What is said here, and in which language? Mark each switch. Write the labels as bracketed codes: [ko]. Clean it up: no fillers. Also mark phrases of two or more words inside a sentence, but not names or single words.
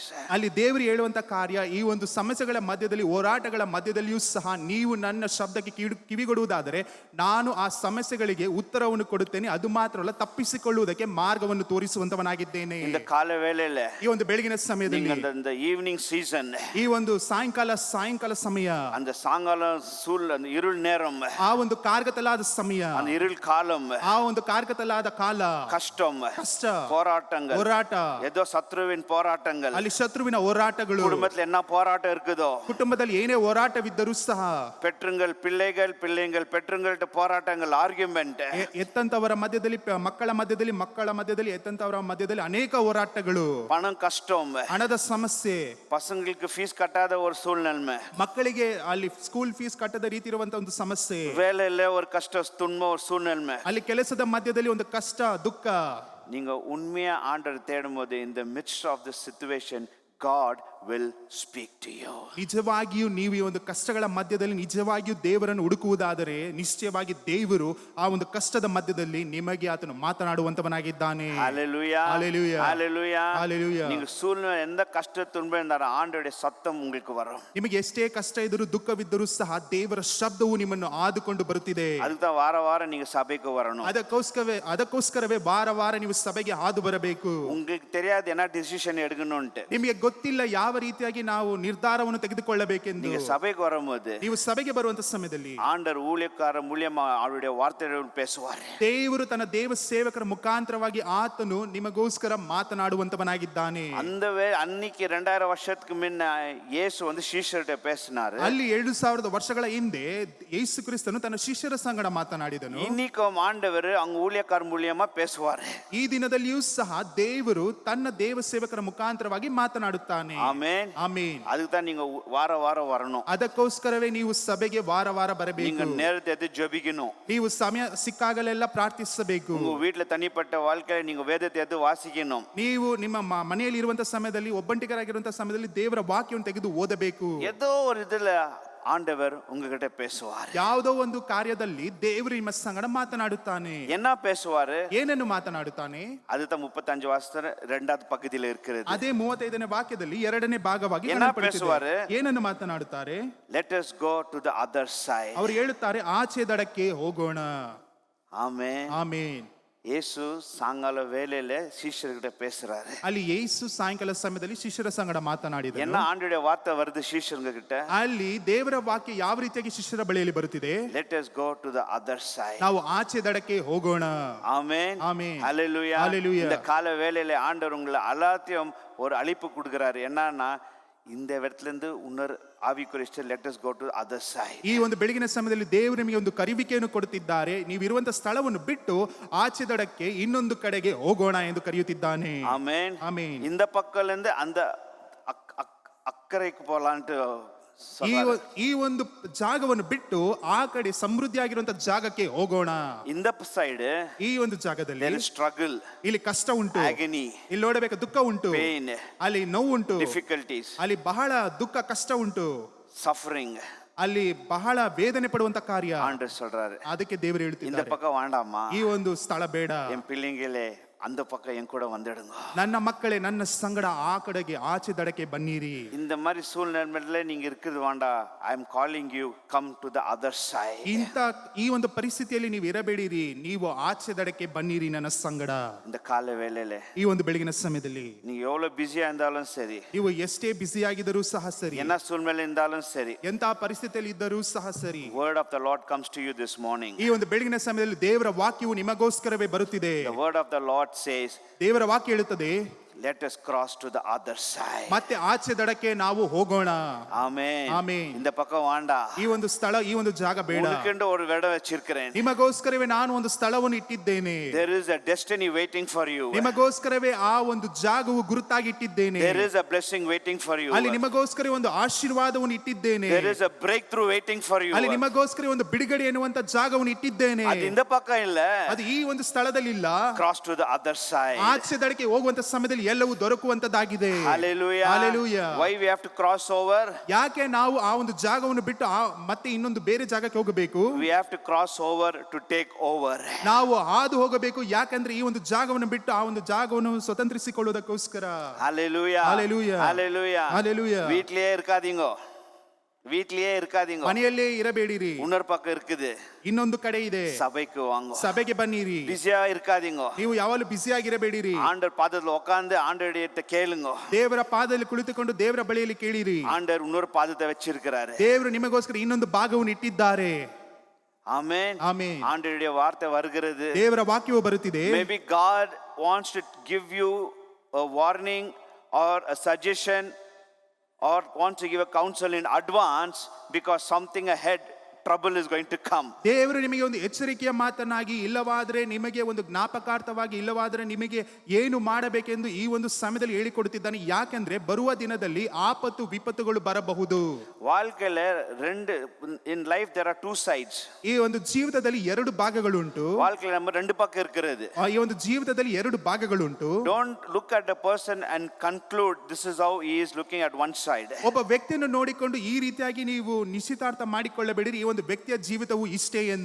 [kn] ಅಲ್ಲಿ ದೇವರು ಹೇಳುವಂತ ಕಾರ್ಯ, ಈ ಒಂದು ಸಮಸ್ಯೆಗಳ ಮಧ್ಯದಲ್ಲಿ, ಹೋರಾಟಗಳ ಮಧ್ಯದಲ್ಲಿಯೂ ಸಹ ನೀವು ನನ್ನ ಶಬ್ದಕ್ಕೆ ಕಿವಿಗೊಡುವುದಾದರೆ ನಾನು ಆ ಸಮಸ್ಯೆಗಳಿಗೆ ಉತ್ತರವನ್ನು ಕೊಡುತ್ತೇನೆ. ಅದು ಮಾತ್ರವಲ್ಲ, ತಪ್ಪಿಸಿಕೊಳ್ಳುವುದಕ್ಕೆ ಮಾರ್ಗವನ್ನು ತೋರಿಸುವಂತವನಾಗಿದ್ದೇನೆ. [ta] இந்த கால வேளையில [kn] ಈ ಒಂದು ಬೆಳಗಿನ ಸಮಯದಲ್ಲಿ, [ta] நீங்க இந்த [en] evening season, [kn] ಈ ಒಂದು ಸಾಯಂಕಾಲ ಸಮಯ, [ta] அந்த சாயங்காலம் அந்த இருள் நேரம், [kn] ಆ ಒಂದು ಕಾರ್ಗತಲಾದ ಸಮಯ, [ta] அந்த இருள் காலம், [kn] ಆ ಒಂದು ಕಾರ್ಗತಲಾದ ಕಾಲ, [ta] கஷ்டம், [kn] ಕಷ್ಟ, [ta] போராட்டங்கள், [kn] ಹೋರಾಟ, [ta] ஏதோ சத்ருவின் போராட்டங்கள், [kn] ಅಲ್ಲಿ ಶತ್ರುವಿನ ಹೋರಾಟಗಳು, [ta] குடும்பத்துல என்ன போராட்டம் இருக்குதோ, [kn] ಕುಟುಂಬದಲ್ಲಿ ಏನೇ ಹೋರಾಟವಿದ್ದರೂ ಸಹ, [ta] பெற்றுங்கள் பிள்ளைகள் பெற்றுங்கள்ட்ட போராட்டங்கள், ஆர்ಗ್ಯುಮೆಂಟ್, [kn] ಎತ್ತಂತವರ ಮಧ್ಯದಲ್ಲಿ, ಮಕ್ಕಳ ಮಧ್ಯದಲ್ಲಿ ಎತ್ತಂತವರ ಮಧ್ಯದಲ್ಲಿ ಅನೇಕ ಹೋರಾಟಗಳು, [ta] பணம் கஷ்டம், [kn] ಹಣದ ಸಮಸ್ಯೆ, [ta] பசங்களுக்கு ஃபீஸ் கட்டாத ஒரு சூழ்நிலை, [kn] ಮಕ್ಕಳಿಗೆ ಅಲ್ಲಿ [en] school fees [kn] ಕಟ್ಟದ ರೀತಿ ಇರುವಂತ ಒಂದು ಸಮಸ್ಯೆ, [ta] வேலையில ஒரு கஷ்ட துன்பம் ஒரு சூழ்நிலை, [kn] ಅಲ್ಲಿ ಕೆಲಸದ ಮಧ್ಯದಲ್ಲಿ ಒಂದು ಕಷ್ಟ, ದುಃಖ. [ta] நீங்க உண்மையா ஆண்டவர் தேடும்போது [en] in the midst of this situation God will speak to you. [kn] ನಿಜವಾಗಿಯೂ ನೀವು ಈ ಒಂದು ಕಷ್ಟಗಳ ಮಧ್ಯದಲ್ಲಿ ನಿಜವಾಗಿಯೂ ದೇವರನ್ನು ಹುಡುಕುವುದಾದರೆ ನಿಶ್ಚಯವಾಗಿ ದೇವರು ಆ ಒಂದು ಕಷ್ಟದ ಮಧ್ಯದಲ್ಲಿ ನಿಮಗೆ ಆತನು ಮಾತನಾಡುವಂತವನಾಗಿದ್ದಾನೆ. Hallelujah. Hallelujah. Hallelujah. Hallelujah. [ta] நீங்க சூழ்நிலை எந்த கஷ்ட துன்பம் இருந்தாலும் ஆண்டவருடைய சத்தம் உங்களுக்கு வரும். [kn] ನಿಮಗೆ ಎಷ್ಟೇ ಕಷ್ಟ ಇದ್ದರೂ, ದುಃಖವಿದ್ದರೂ ಸಹ ದೇವರ ಶಬ್ದವು ನಿಮ್ಮನ್ನು ಆದುಕೊಂಡು ಬರುತ್ತಿದೆ. [ta] அதுதான் வார நீங்க சபைக்கு வரணும். [kn] ಅದಕ್ಕೋಸ್ಕರವೇ ವಾರ ನೀವು ಸಭೆಗೆ ಹಾದು ಬರಬೇಕು. [ta] உங்களுக்கு தெரியாது என்ன டிசிஷன் எடுக்கணும்ட்டு. [kn] ನಿಮಗೆ ಗೊತ್ತಿಲ್ಲ ಯಾವ ರೀತಿಯಾಗಿ ನಾವು ನಿರ್ಧಾರವನ್ನು ತೆಗೆದುಕೊಳ್ಳಬೇಕೆಂದು. [ta] நீங்க சபைக்கு வரும்போது [kn] ನೀವು ಸಭೆಗೆ ಬರುವಂತ ಸಮಯದಲ್ಲಿ [ta] ஆண்டவர் ஊழியக்காரர் மூலியமா அவருடைய வார்த்தைகள் பேசுவார். [kn] ದೇವರು ತನ್ನ ದೇವ ಸೇವಕರ ಮುಖಾಂತರವಾಗಿ ಆತನು ನಿಮಗೋಸ್ಕರ ಮಾತನಾಡುವಂತವನಾಗಿದ್ದಾನೆ. [ta] அந்த அன்னைக்கு 2000 வருஷத்துக்கு முன்ன இயேசு வந்து சீஷர்கிட்ட பேசினாரு. [kn] ಅಲ್ಲಿ 2000 ವರ್ಷಗಳ ಹಿಂದೆ ಯೇಸು ಕ್ರಿಸ್ತನು ತನ್ನ ಶಿಷ್ಯರ ಸಂಗಡ ಮಾತನಾಡಿದನು. [ta] இன்னைக்கும் ஆண்டவர் அங்க ஊழியக்காரர் மூலியமா பேசுவார். [kn] ಈ ದಿನದಲ್ಲಿಯೂ ಸಹ ದೇವರು ತನ್ನ ದೇವ ಸೇವಕರ ಮುಖಾಂತರವಾಗಿ ಮಾತನಾಡುತ್ತಾನೆ. [ta] ஆமென். [kn] ಆಮೇನ್. [ta] அதுக்கு தான் நீங்க வார வாரம் வரணும். [kn] ಅದಕ್ಕೋಸ್ಕರವೇ ನೀವು ಸಭೆಗೆ ವಾರ ವಾರ [ta] நீங்க [kn] ಬರಬೇಕು. [ta] நேரத்தை எடுத்து ஜெபிக்கணும். [kn] ನೀವು ಸಮಯ ಸಿಕ್ಕಾಗಲೆಲ್ಲ ಪ್ರಾರ್ಥಿಸಬೇಕು. [ta] உங்க வீட்டுல தனிப்பட்ட வாழ்க்கையில நீங்க வேதத்தை எடுத்து வாசிக்கணும். [kn] ನೀವು ನಿಮ್ಮ ಮನೆಯಲ್ಲಿ ಇರುವಂತಹ ಸಮಯದಲ್ಲಿ ಒಬ್ಬಂಟಿಗರಾಗಿರುವಂತಹ ಸಮಯದಲ್ಲಿ ದೇವರ ವಾಕ್ಯವನ್ನು ತೆಗೆದು ಓದಬೇಕು. [ta] ஏதோ ஒரு இதுல ஆண்டவர் உங்ககிட்ட பேசுவார். [kn] ಯಾವುದೋ ಒಂದು ಕಾರ್ಯದಲ್ಲಿ ದೇವರು ನಿಮ್ಮ ಸಂಗಡ ಮಾತನಾಡುತ್ತಾನೆ. [ta] என்ன பேசுவாரு? [kn] ಏನನ್ನು ಮಾತನಾಡುತ್ತಾನೆ? [ta] அதுதான் 35 வருஷத்துல 2வது பக்கத்துல இருக்கிறது. [kn] ಅದೇ 35ನೇ ವಾಕ್ಯದಲ್ಲಿ 2ನೇ ಭಾಗವಾಗಿ [ta] என்ன பேசுவாரு? [kn] ಏನನ್ನು ಮಾತನಾಡುತ್ತಾರೆ? [en] Let us go to the other side. [kn] ಅವರು ಹೇಳುತ್ತಾರೆ ಆಚೆ ದಡಕ್ಕೆ ಹೋಗೋಣ. [ta] ஆமென். [kn] ಆಮೇನ್. [ta] இயேசு சாயங்கால வேளையில சீஷர்கிட்ட பேசுறாரு. [kn] ಅಲ್ಲಿ ಯೇಸು ಸಾಯಂಕಾಲ ಸಮಯದಲ್ಲಿ ಶಿಷ್ಯರ ಸಂಗಡ ಮಾತನಾಡಿದನು. [ta] என்ன ஆண்டவருடைய வார்த்தை வருது சீஷருங்க கிட்ட? [kn] ಅಲ್ಲಿ ದೇವರ ವಾಕ್ಯ ಯಾವ ರೀತಿಯಾಗಿ ಶಿಷ್ಯರ ಬಳಿಯಲ್ಲಿ ಬರುತ್ತಿದೆ? [en] Let us go to the other side. [kn] ನಾವು ಆಚೆ ದಡಕ್ಕೆ ಹೋಗೋಣ. [ta] ஆமென். ஆமென். ஹalleluya. ஹalleluya. இந்த கால வேளையில ஆண்டவர் உங்களை எல்லாத்தையும் ஒரு அழைப்பு கொடுக்கிறாரு. என்னன்னா இந்த இடத்துல இருந்து இன்னொரு ஆவிக்குரிய [en] let us go to the other side. [kn] ಈ ಒಂದು ಬೆಳಗಿನ ಸಮಯದಲ್ಲಿ ದೇವರು ನಿಮಗೆ ಒಂದು ಕರೆಯುವಿಕೆಯನ್ನು ಕೊಡುತ್ತಿದ್ದಾರೆ. ನೀವು ಇರುವಂತ ಸ್ಥಳವನ್ನು ಬಿಟ್ಟು ಆಚೆ ದಡಕ್ಕೆ ಇನ್ನೊಂದು ಕಡೆಗೆ ಹೋಗೋಣ ಎಂದು ಕರೆಯುತ್ತಿದ್ದಾನೆ. [ta] ஆமென். [kn] ಆಮೇನ್. [ta] இந்த பக்கத்துல இருந்து அந்த அக்கறைக்கு போலான்ட்டு [kn] ಈ ಒಂದು ಜಾಗವನ್ನು ಬಿಟ್ಟು ಆ ಕಡೆ ಸಮೃದ್ಧಿಯಾಗಿರುವಂತ ಜಾಗಕ್ಕೆ ಹೋಗೋಣ. [ta] இந்த சைடு [kn] ಈ ಒಂದು ಜಾಗದಲ್ಲಿ [en] there is struggle, [kn] ಇಲ್ಲಿ ಕಷ್ಟ ಉಂಟು, [en] agony, [kn] ಇಲ್ಲಿ ನೋಡಬೇಕು ದುಃಖ ಉಂಟು, [en] pain, [kn] ಅಲ್ಲಿ ನೋವು ಉಂಟು, [en] difficulties, [kn] ಅಲ್ಲಿ ಬಹಳ ದುಃಖ ಕಷ್ಟ ಉಂಟು, [en] suffering. [kn] ಅಲ್ಲಿ ಬಹಳ ವೇದನೆ ಪಡುವಂತ ಕಾರ್ಯ. [ta] ஆண்டவர் சொல்றாரு [kn] ಅದಕ್ಕೆ ದೇವರು [ta] இந்த [kn] ಹೇಳುತ್ತಿದ್ದಾರೆ [ta] பக்கம் வேண்டாமா, [kn] ಈ ಒಂದು ಸ್ಥಳ ಬೇಡ. [ta] என் பிள்ளைங்களே அந்த பக்கம் என் கூட வந்துடுங்க. [kn] ನನ್ನ ಮಕ್ಕಳೇ ನನ್ನ ಸಂಗಡ ಆ ಕಡೆಗೆ ಆಚೆ ದಡಕ್ಕೆ ಬನ್ನಿರಿ. [ta] இந்த மாதிரி சூழ்நிலையில நீங்க இருக்குது வேண்டாம். [en] I am calling you come to the other side. [kn] ಈ ಒಂದು ಪರಿಸ್ಥಿತಿಯಲ್ಲಿ ನೀವು ಇರಬೇಡಿರಿ, ನೀವು ಆಚೆ ದಡಕ್ಕೆ ಬನ್ನಿರಿ ನನ್ನ ಸಂಗಡ. [ta] இந்த கால வேளையில [kn] ಈ ಒಂದು ಬೆಳಗಿನ ಸಮಯದಲ್ಲಿ [ta] நீங்க எவ்வளவு பிஸியா இருந்தாலும் சரி, [kn] ನೀವು ಎಷ್ಟೇ ಬ್ಯುಸಿ ಆಗಿದ್ದರೂ ಸಹ ಸರಿ, [ta] என்ன சூழ்நிலை இருந்தாலும் சரி, [kn] ಎಂತ ಪರಿಸ್ಥಿತಿಯಲ್ಲಿ ಇದ್ದರೂ ಸಹ ಸರಿ, [en] word of the Lord comes to you this morning. [kn] ಈ ಒಂದು ಬೆಳಗಿನ ಸಮಯದಲ್ಲಿ ದೇವರ ವಾಕ್ಯವು ನಿಮಗೋಸ್ಕರವೇ ಬರುತ್ತಿದೆ. [en] The word of the Lord says, [kn] ದೇವರ ವಾಕ್ಯ ಹೇಳುತ್ತದೆ, [en] let us cross to the other side. [kn] ಮತ್ತೆ ಆಚೆ ದಡಕ್ಕೆ ನಾವು ಹೋಗೋಣ. ಆಮೆನ್. ಆಮೆನ್. [ta] இந்த பக்கம் வேண்டாம். [kn] ಈ ಒಂದು ಸ್ಥಳ, ಈ ಒಂದು ಜಾಗ ಬೇಡ. [ta] உனக்கென்று ஒரு இடம் வச்சிருக்கிறேன். [kn] ನಿಮಗೋಸ್ಕರವೇ ನಾನು ಒಂದು ಸ್ಥಳವನ್ನು ಇಟ್ಟಿದ್ದೇನೆ. [en] There is a destiny waiting for you. [kn] ನಿಮಗೋಸ್ಕರವೇ ಆ ಒಂದು ಜಾಗವು ಗುರುತಾಗಿ ಇಟ್ಟಿದ್ದೇನೆ. [en] There is a blessing waiting for you. [kn] ಅಲ್ಲಿ ನಿಮಗೋಸ್ಕರ ಒಂದು ಆಶೀರ್ವಾದವನ್ನು ಇಟ್ಟಿದ್ದೇನೆ. [en] There is a breakthrough waiting for you. [kn] ಅಲ್ಲಿ ನಿಮಗೋಸ್ಕರ ಒಂದು ಬಿಡುಗಡೆ ಎನ್ನುವಂತ ಜಾಗವನ್ನು ಇಟ್ಟಿದ್ದೇನೆ. [ta] ಅದು இந்த பக்கம் இல்ல, [kn] ಅದು ಈ ಒಂದು ಸ್ಥಳದಲ್ಲಿ ಇಲ್ಲ. [en] cross to the other side. [kn] ಆಚೆ ದಡಕ್ಕೆ ಹೋಗುವಂತ ಸಮಯದಲ್ಲಿ ಎಲ್ಲವೂ ದೊರಕುವಂತದ್ದಾಗಿದೆ. Hallelujah. Hallelujah. [en] Why we have to cross over? [kn] ಯಾಕೆ ನಾವು ಆ ಒಂದು ಜಾಗವನ್ನು ಬಿಟ್ಟು ಮತ್ತೆ ಇನ್ನೊಂದು ಬೇರೆ ಜಾಗಕ್ಕೆ ಹೋಗಬೇಕು? [en] We have to cross over to take over. [kn] ನಾವು ಹಾದು ಹೋಗಬೇಕು. ಯಾಕಂದ್ರೆ ಈ ಒಂದು ಜಾಗವನ್ನು ಬಿಟ್ಟು ಆ ಒಂದು ಜಾಗವನ್ನು ಸ್ವತಂತ್ರಿಸಿಕೊಳ್ಳುವುದಕ್ಕೋಸ್ಕರ. Hallelujah. Hallelujah. Hallelujah. Hallelujah. [ta] வீட்லயே இருக்காதீங்க, வீட்லயே இருக்காதீங்க. [kn] ಮನೆಯಲ್ಲೇ ಇರಬೇಡಿರಿ, [ta] இன்னொரு பக்கம் இருக்குது, [kn] ಇನ್ನೊಂದು ಕಡೆ ಇದೆ. [ta] சபைக்கு வாங்க. [kn] ಸಭೆಗೆ ಬನ್ನಿರಿ. [ta] பிஸியா இருக்காதீங்க. [kn] ನೀವು ಯಾವಾಗಲೂ ಬ್ಯುಸಿ ಆಗಿರಬೇಡಿರಿ. [ta] ஆண்டவர் பாதத்துல உட்கார்ந்து ஆண்டவரிட்ட கேளுங்க. [kn] ದೇವರ ಪಾದದಲ್ಲಿ ಕುಳಿತುಕೊಂಡು ದೇವರ ಬಳಿಯಲ್ಲಿ ಕೇಳಿರಿ. [ta] ஆண்டவர் இன்னொரு பாதத்தை வச்சிருக்கிறாரு. [kn] ದೇವರು ನಿಮಗೋಸ್ಕರ ಇನ್ನೊಂದು ಭಾಗವನ್ನು ಇಟ್ಟಿದ್ದಾರೆ. [ta] ஆமென். [kn] ಆಮೆನ್. [ta] ஆண்டவருடைய வார்த்தை வருகிறது. [kn] ದೇವರ ವಾಕ್ಯವು ಬರುತ್ತಿದೆ. [en] Maybe God wants to give you a warning or a suggestion or wants to give a counsel in advance because something ahead, trouble is going to come. [kn] ದೇವರು ನಿಮಗೆ ಒಂದು ಎಚ್ಚರಿಕೆಯ ಮಾತನಾಗಿ, ಇಲ್ಲವಾದರೆ ನಿಮಗೆ ಒಂದು ಜ್ಞಾಪಕಾರ್ಥವಾಗಿ, ಇಲ್ಲವಾದರೆ ನಿಮಗೆ ಏನು ಮಾಡಬೇಕೆಂದು ಈ ಒಂದು ಸಮಯದಲ್ಲಿ ಹೇಳಿಕೊಡುತ್ತಿದ್ದಾನೆ. ಯಾಕೆಂದ್ರೆ ಬರುವ ದಿನದಲ್ಲಿ ಆಪತ್ತು ವಿಪತ್ತುಗಳು ಬರಬಹುದು. [ta] வாழ்க்கையில ரெண்டு, [en] in life there are two sides. [kn] ಈ ಒಂದು ಜೀವಿತದಲ್ಲಿ ಎರಡು ಭಾಗಗಳುಂಟು. [ta] வாழ்க்கையில நம்ம ரெண்டு பக்கம் இருக்கிறது. [kn] ಈ ಒಂದು ಜೀವಿತದಲ್ಲಿ ಎರಡು ಭಾಗಗಳುಂಟು. [en] Don't look at a person and conclude this is how he is looking at one side. [kn] ಒಬ್ಬ ವ್ಯಕ್ತಿಯನ್ನು ನೋಡಿಕೊಂಡು ಈ ರೀತಿಯಾಗಿ ನೀವು ನಿಶ್ಚಿತಾರ್ಥ ಮಾಡಿಕೊಳ್ಳಬೇಡಿರಿ, ಈ ಒಂದು ವ್ಯಕ್ತಿಯ ಜೀವಿತವು ಇಷ್ಟೇ ಎಂದು.